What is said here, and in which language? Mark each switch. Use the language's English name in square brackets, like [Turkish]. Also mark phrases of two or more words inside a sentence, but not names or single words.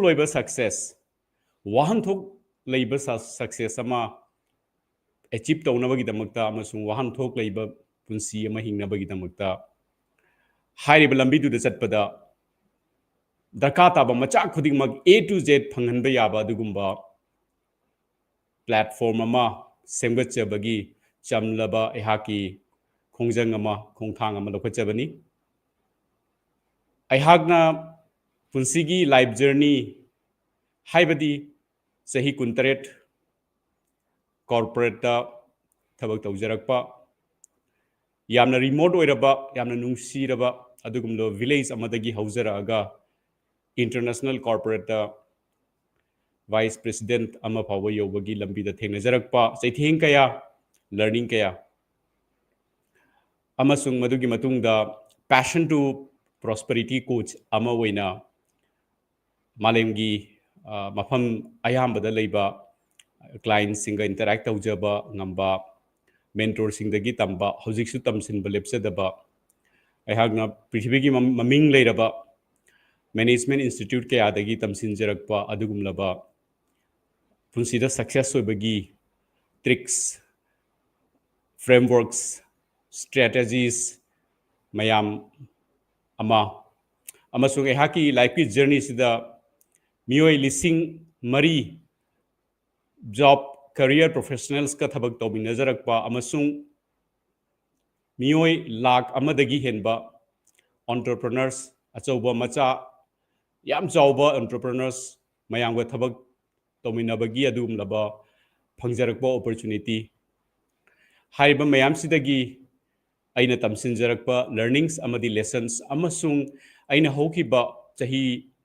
[Manipuri] oiba success Wahanthok Leiba success ama achieve tawnabagi damakta amasung Wahanthok Leiba punsi ama hingnabagi damakta hairiba lambi du chatpada darkata ba macha khudingmak [English] A to Z [Manipuri] phanghanba yaba dugumba platform ama semgachabagi chamlaba ehaki khongjang ama khongthang ama lokachabani aihagna punsigi [English] life journey [Manipuri] haibadi sahi kuntaret corporate thabak tawjarakpa yamna remote oiraba yamna nungsiraba adugumlo village amadagi haujaraga [English] international corporate vice president [Manipuri] ama phawa yobagi lambi da thengnajarakpa saitheng kaya learning kaya amasung madugi matungda [English] passion to prosperity coach [Manipuri] ama oina malemgi mafam ayambada leiba clients singa interact tawjaba ngamba mentor singdagi tamba hojiksu tamsinba lepsedaba aihagna prithibigi maming leiraba [English] management institute [Manipuri] kaya adagi tamsinjarakpa adugumlaba punsida success oibagi [English] tricks frameworks strategies [Manipuri] mayam amasung ehaki [English] life journey [Manipuri] sida miyoi lising mari [English] job career [Manipuri] professionals ka thabak tawminajarakpa amasung miyoi lakh amadagi henba entrepreneurs achauba macha yam chauba entrepreneurs mayamga thabak tawminabagi adumlaba phangjarakpa opportunity haiba mayam sidagi aina tamsinjarakpa learnings amadi lessons amasung aina hokiba chahi